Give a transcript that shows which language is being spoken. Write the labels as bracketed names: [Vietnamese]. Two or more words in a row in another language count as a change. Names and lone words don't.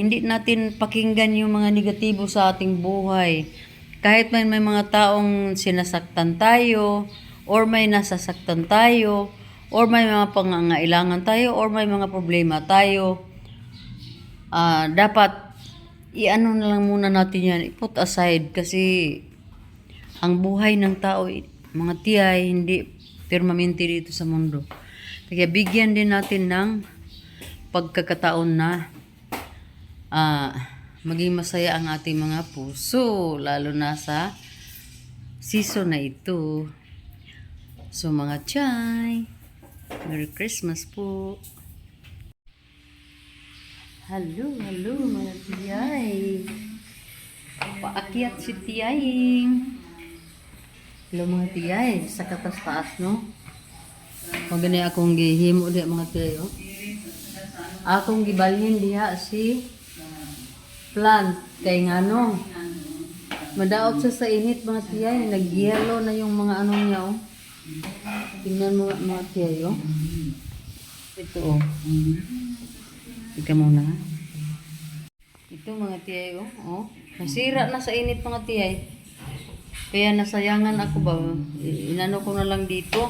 [Filipino] Hindi natin pakinggan yung mga negatibo sa ating buhay. Kahit may mga taong sinasaktan tayo, or may nasasaktan tayo, or may mga pangangailangan tayo, or may mga problema tayo, dapat na lang muna natin yan, i-put aside kasi ang buhay ng tao, mga tiyay, hindi permanente dito sa mundo. Kaya bigyan din natin ng pagkakataon na maging masaya ang ating mga puso, lalo na sa season na ito. So mga tiyay, [English] Merry Christmas [Filipino] po. Hello mga tiyay. Naakyat si Tiyaying. [Cebuano] Hello mga tiyay, sa katas taas no. Magani akong gihimo diha mga tiyay oh. Akong gibalhin diha si plant kay ngano. Madaot siya sa init mga tiyay, [Filipino] nagyelo na yung mga ano niya oh. Tingnan mo mga tiyay oh. Ito oh. Ika muna. Ito mga tiyay oh. Oh. Nasira na sa init mga tiyay. Kaya nasayangan ako ba. Inano ko na lang dito.